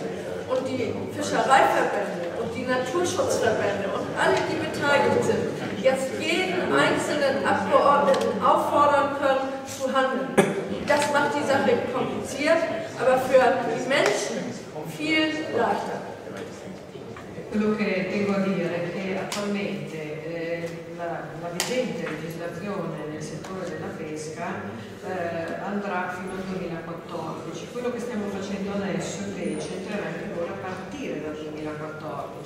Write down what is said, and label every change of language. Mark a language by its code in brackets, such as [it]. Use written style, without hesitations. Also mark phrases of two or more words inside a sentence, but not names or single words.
[de] Und die Fischereiverbände und die Naturschutzverbände und alle, die beteiligt sind, jetzt jeden einzelnen Abgeordneten auffordern können, zu handeln. Das macht die Sache kompliziert, aber für die Menschen viel leichter. [it] Quello che tengo a dire è che attualmente la vigente legislazione nel settore della pesca andrà fino al 2014. Quello che stiamo facendo adesso invece entrerà in vigore a partire dal 2014.